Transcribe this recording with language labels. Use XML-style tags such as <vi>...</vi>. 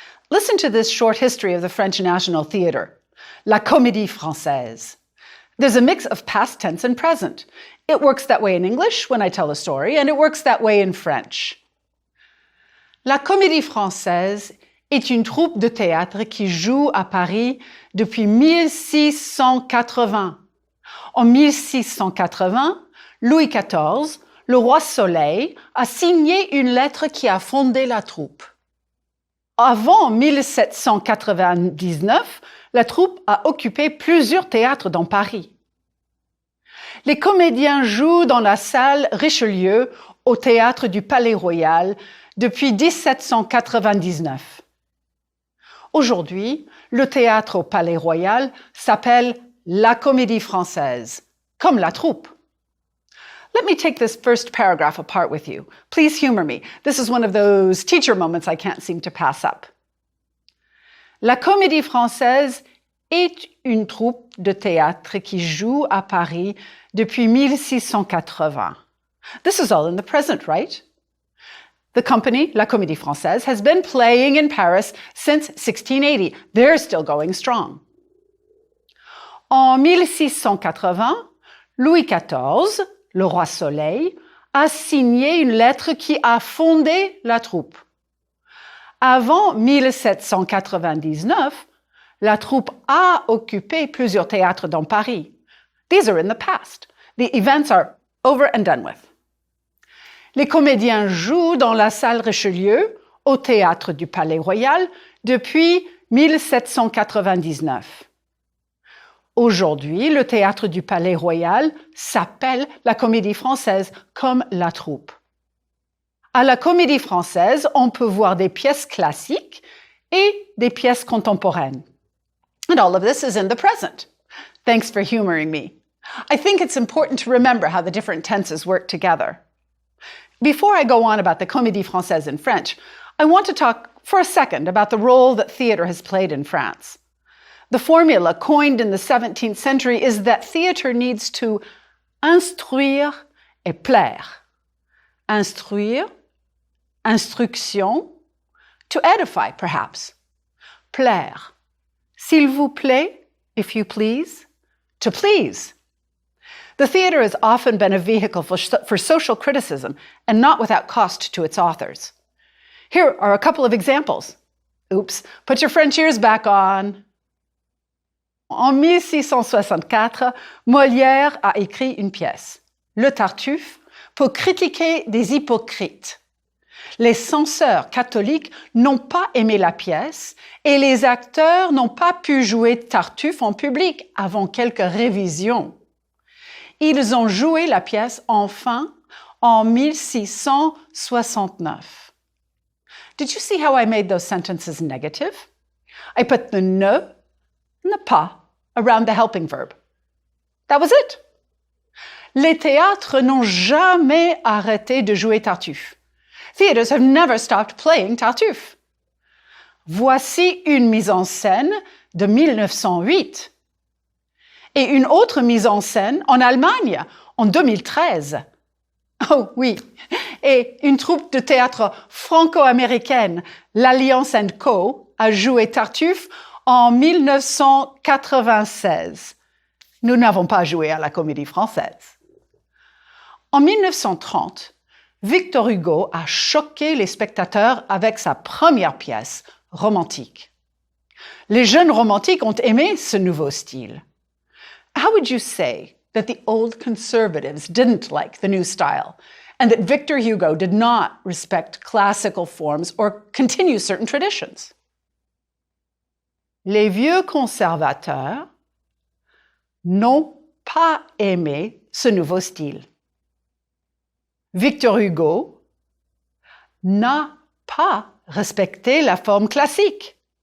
<en>Listen to this short history of the French National Theatre. La Comédie Française. There's a mix of past tense and present. It works that way in English when I tell a story, and it works that way in French.</en> <fr>La Comédie Française est une troupe de théâtre qui joue à Paris depuis 1680. En 1680, Louis XIV, le roi Soleil, a signé une lettre qui a fondé la troupe. Avant 1799, la troupe a occupé plusieurs théâtres dans Paris. Les comédiens jouent dans la salle Richelieu au théâtre du Palais Royal depuis 1799. Aujourd'hui, le théâtre au Palais Royal s'appelle la Comédie Française, comme la troupe.</fr> <en>Let me take this first paragraph apart with you. Please humor me. This is one of those teacher moments I can't seem to pass up.</en> <fr>La Comédie Française est une troupe de théâtre qui joue à Paris depuis 1680.</fr> <en>This is all in the present, right? The company, La Comédie Française, has been playing in Paris since 1680. They're still going strong.</en> <fr>En 1680, Louis XIV, le roi Soleil, a signé une lettre qui a fondé la troupe. Avant 1799, la troupe a occupé plusieurs théâtres dans Paris.</fr> <en>These are in the past. The events are over and done with.</en> <fr>Les comédiens jouent dans la salle Richelieu, au théâtre du Palais Royal, depuis 1799. Aujourd'hui, le théâtre du Palais Royal s'appelle la Comédie Française, comme la troupe. À la Comédie Française, on peut voir des pièces classiques et des pièces contemporaines.</fr> <en>And all of this is in the present. Thanks for humoring me. I think it's important to remember how the different tenses work together. Before I go on about the Comédie Française in French, I want to talk for a second about the role that theater has played in France. The formula coined in the 17th century is that theater needs to</en> <fr>instruire et plaire.</fr> <en>Instruire, instruction, to edify perhaps.</en> <fr>Plaire, s'il vous plaît,</fr> <en>if you please, to please. The theater has often been a vehicle for social criticism and not without cost to its authors. Here are a couple of examples. Oops, put your French ears back on.</en> <fr>En 1664, Molière a écrit une pièce, Le Tartuffe, pour critiquer des hypocrites. Les censeurs catholiques n'ont pas aimé la pièce et les acteurs n'ont pas pu jouer Tartuffe en public avant quelques révisions. Ils ont joué la pièce enfin en 1669.</fr> <en>Did you see how I made those sentences negative? I put the ne pas around the helping verb. That was it.</en> <fr>Les théâtres n'ont jamais arrêté de jouer Tartuffe.</fr> <en>Theaters have never stopped playing Tartuffe.</en> <fr>Voici une mise en scène de 1908 et une autre mise en scène en Allemagne en 2013. Oh oui, et une troupe de théâtre franco-américaine, l'Alliance & Co, a joué Tartuffe en 1996. Nous n'avons pas joué à la Comédie Française. En 1930, Victor Hugo a choqué les spectateurs avec sa première pièce, Romantique. Les jeunes romantiques ont aimé ce nouveau style.</fr> <en>How would you say that the old conservatives didn't like the new style and that Victor Hugo did not respect classical forms or continue certain traditions?</en> <fr>Les vieux conservateurs n'ont pas aimé ce nouveau style. Victor Hugo n'a pas respecté la forme classique.</fr>